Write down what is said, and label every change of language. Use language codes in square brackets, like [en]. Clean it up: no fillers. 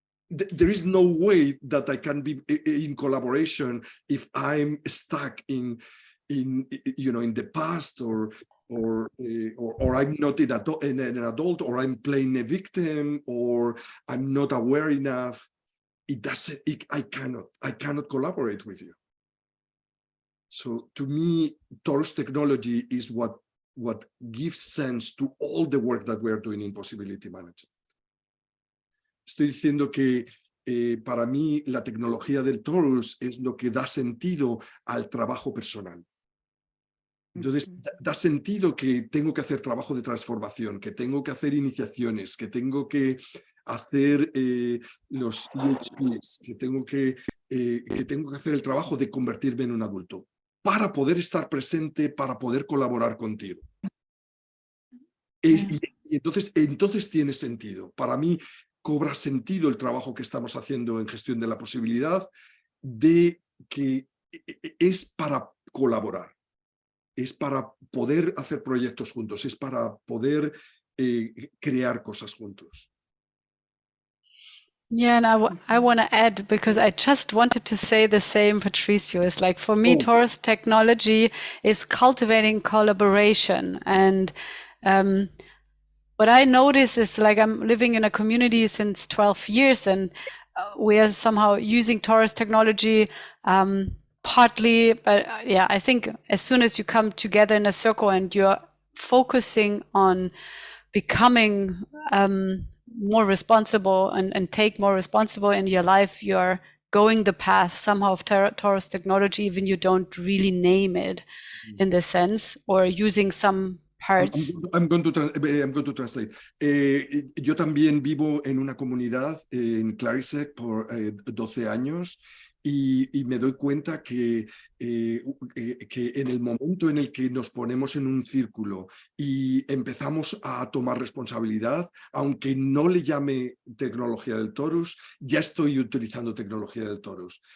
[en] There is no way that I can be in collaboration if I'm stuck in the past, or I'm not an adult, or I'm playing a victim, or I'm not aware enough. I cannot collaborate with you. So to me, Torus Technology is what gives sense to all the work that we're doing in possibility management. [es] Estoy diciendo que para mí la tecnología del Torus es lo que da sentido al trabajo personal. Entonces, da sentido que tengo que hacer trabajo de transformación, que tengo que hacer iniciaciones, que tengo que hacer los EHPs, que tengo que hacer el trabajo de convertirme en un adulto, para poder estar presente, para poder colaborar contigo. Y entonces tiene sentido. Para mí cobra sentido el trabajo que estamos haciendo en gestión de la posibilidad, de que es para colaborar, es para poder hacer proyectos juntos, es para poder crear cosas juntos. [en] Yeah, and I want to add, because I just wanted to say the same, Patricio. It's like, for me, Torus Technology is cultivating collaboration. And what I notice is, like, I'm living in a community since 12 years, and we are somehow using Torus Technology partly. But yeah, I think as soon as you come together in a circle and you're focusing on becoming more responsible and take more responsible in your life, you're going the path somehow of Torus Technology, even you don't really name it in the sense, or using some parts. I'm going to translate. [es] Yo también vivo en una comunidad en Clarisec por 12 años, y me doy cuenta que en el momento en el que nos ponemos en un círculo y empezamos a tomar responsabilidad, aunque no le llame tecnología del Torus, ya estoy utilizando tecnología del Torus.